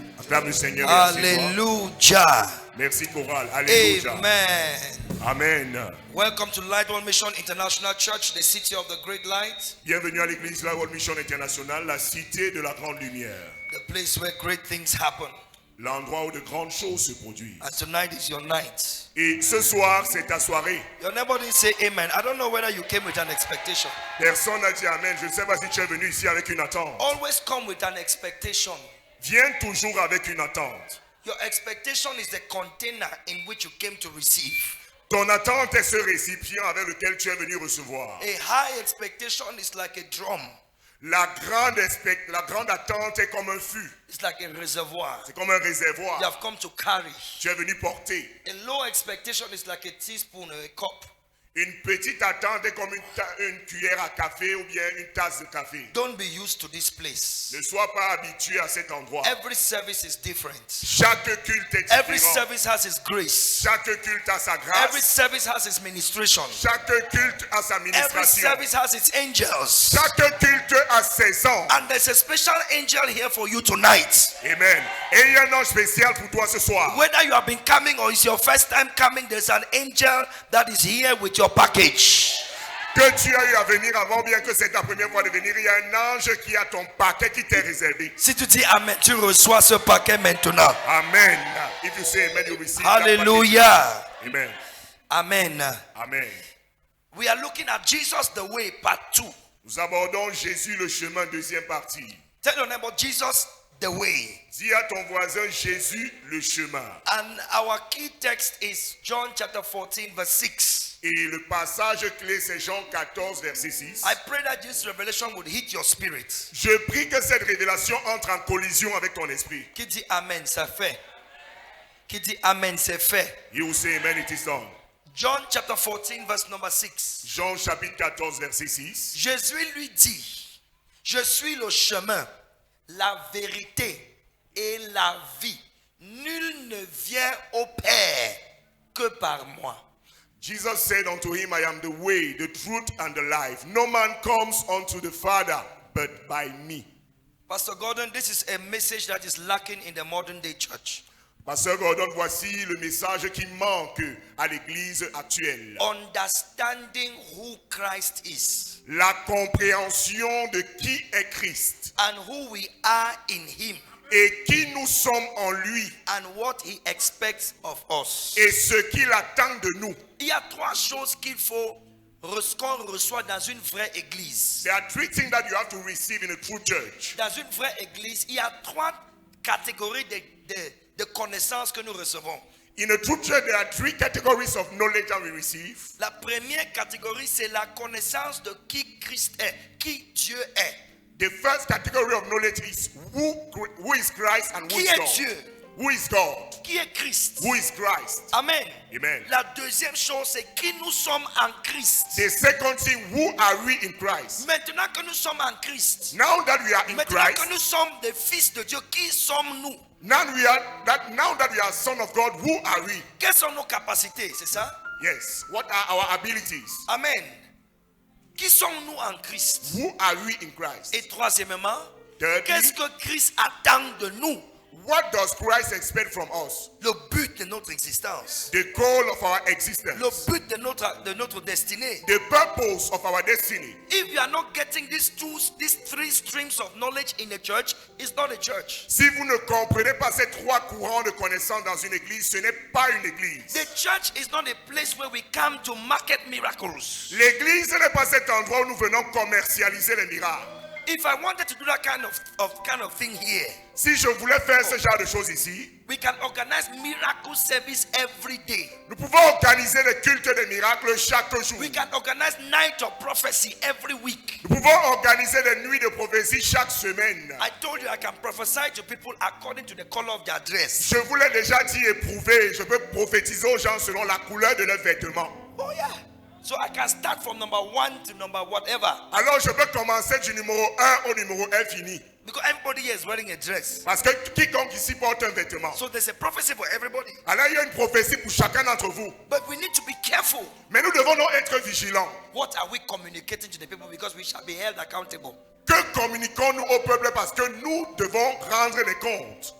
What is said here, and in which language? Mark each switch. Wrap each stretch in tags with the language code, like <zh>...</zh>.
<fr>Acclame le Seigneur. Hallelujah. Merci chorale. Alléluia. Amen. Amen.</fr> <en>Welcome to Light One Mission International Church, the city of the great light.</en> <fr>Bienvenue à l'église La World Mission Internationale, la cité de la grande lumière.</fr> <en>The place where great things happen.</en> <fr>L'endroit où de grandes choses se produisent.</fr> <en>And tonight is your night.</en> <fr>Et ce soir, c'est ta soirée.</fr> <en>Your neighbor didn't say amen. I don't know whether you came with an expectation.</en> <fr>Personne n'a dit amen. Je ne sais pas si tu es venu ici avec une attente.</fr> <en>Always come with an expectation.</en> <fr>Viens toujours avec une attente.</fr> <en>Your expectation is the container in which you came to receive.</en> <fr>Ton attente est ce récipient avec lequel tu es venu recevoir.</fr> <en>A high expectation is like a drum.</en> <fr>La grande attente est comme un fût.</fr> <en>It's like a reservoir.</en> <fr>C'est comme un</fr> <en>You</en> <fr>réservoir.</fr> <en>have come to carry.</en> <fr>Tu es venu porter.</fr> <en>A low expectation is like a teaspoon or a cup.</en> <fr>Une petite attente est comme une cuillère à café ou bien une tasse de café.</fr> <en>Don't be used to this place.</en> <fr>Ne sois pas habitué à cet endroit.</fr> <en>Every service is different.</en> <fr>Chaque culte est</fr> <en>Every</en> <fr>différent.</fr> <en>service has its grace.</en> <fr>Chaque culte a sa</fr> <en>Every</en> <fr>grâce.</fr> <en>service has its ministration.</en> <fr>Chaque culte a sa</fr> <en>Every</en> <fr>ministration.</fr> <en>service has its angels.</en> <fr>Chaque culte a ses anges.</fr> <en>And there's a special angel here for you tonight. Amen.</en> <fr>Et il y a un ange spécial pour toi ce soir. Whether you have been coming or it's your first time coming, there's an angel that is here with your package. Que tu as eu à venir avant, bien que c'est ta première fois de venir, il y a un ange qui a ton paquet qui t'est réservé. Si tu dis amen, tu reçois ce paquet maintenant. Amen.</fr> <en>If you say amen, you receive Hallelujah. that paquet. Amen. Amen. Amen. We are looking at Jesus the way, part 2.</en> <fr>Nous abordons Jésus le chemin, deuxième partie.</fr> <en>Tell your neighbor, Jesus the way.</en> <fr>Dis à ton voisin Jésus le chemin.</fr> <en>And our key text is John chapter 14 verse 6.</en> <fr>Et le passage clé c'est Jean 14 verset 6.</fr> <en>I pray that this revelation would hit your spirit.</en> <fr>Je prie que cette révélation entre en collision avec ton esprit. Qui dit amen, c'est fait. Qui dit amen, c'est fait.</fr> <en>You will say amen, it is done. John chapter 14 verse number 6.</en> <fr>Jean chapitre 14 verset 6. Jésus lui dit, je suis le chemin, la vérité et la vie. Nul ne vient au Père que par moi.</fr> <en>Jesus said unto him, I am the way, the truth, and the life. No man comes unto the Father but by me. Pastor Gordon, this is a message that is lacking in the modern day church.</en> <fr>Pasteur Gordon, voici le message qui manque à l'église actuelle.</fr> <en>Understanding who Christ is</en> <fr>La compréhension de qui est Christ</fr> <en>and who we are in him</en> <fr>et qui nous sommes en lui</fr> <en>and what he expects of us.</en> <fr>et ce qu'il attend de nous. Il y a trois choses qu'il faut qu'on reçoit dans une vraie église.</fr> <en>There are three things that you have to receive in a true church.</en> <fr>Dans une vraie église, il y a trois catégories de connaissances que nous recevons.</fr> <en>In a true church, there are three categories of knowledge that we receive.</en> <fr>La première catégorie, c'est la connaissance de qui Christ est, qui Dieu est.</fr> <en>The first category of knowledge is who is Christ and who</en> <fr>Qui</fr> <en>is</en> <fr>est</fr> <en>God.</en> <fr>Dieu?</fr> <en>Who is God?</en> <fr>Qui est Christ?</fr> <en>Who is Christ? Amen. Amen.</en> <fr>La deuxième chose, c'est qui nous sommes en Christ.</fr> <en>The second thing, who are we in Christ?</en> <fr>Maintenant que nous sommes en Christ,</fr> <en>Now that we are in</en> <fr>maintenant que</fr> <en>Christ,</en> <fr>nous sommes des fils de Dieu, qui sommes-nous?</fr> <en>now that we are son of God, who are we?</en> <fr>Quelles sont nos capacités, c'est ça?</fr> <en>Yes. What are our abilities? Amen.</en> <fr>Qui sommes-nous en Christ?</fr> <en>Who are we in Christ?</en> <fr>Et troisièmement,</fr> <en>Thirdly,</en> <fr>qu'est-ce que Christ attend de nous?</fr> <en>what does Christ expect from us?</en> <fr>Le but de notre existence.</fr> <en>The goal of our existence.</en> <fr>Le but de notre destinée.</fr> <en>The purpose of our destiny. If you are not getting these three streams of knowledge in a church, it's not a church.</en> <fr>Si vous ne comprenez pas ces trois courants de connaissances dans une église, ce n'est pas une église.</fr> <en>The church is not a place where we come to market miracles.</en> <fr>L'église n'est pas cet endroit où nous venons commercialiser les miracles.</fr> <en>If I wanted to do that kind of thing here,</en> <fr>Si je voulais faire ce genre de choses ici,</fr> <en>we can organize miracle service every day.</en> <fr>nous pouvons organiser des cultes de miracles chaque jour.</fr> <en>We can organize night of prophecy every week.</en> <fr>Nous pouvons organiser des nuits de prophétie chaque semaine.</fr> <en>I told you I can prophesy to people according to the color of their dress.</en> <fr>Je vous l'ai déjà dit et prouvé, je peux prophétiser aux gens selon la couleur de leurs vêtements.</fr> <en>Oh yeah. So I can start from number 1 to number whatever.</en> <fr>Alors je peux commencer du numéro 1 au numéro infini.</fr> <en>Because everybody here is wearing a dress.</en> <fr>Parce que quiconque ici porte un vêtement.</fr> <en>So there's a prophecy for everybody.</en> <fr>Alors il y a une prophétie pour chacun d'entre vous.</fr> <en>But we need to be careful.</en> <fr>Mais nous devons donc être vigilants.</fr> <en>What are we communicating to the people? Because we shall be held accountable.</en> <fr>Que communiquons-nous au peuple parce que nous devons rendre des comptes.</fr>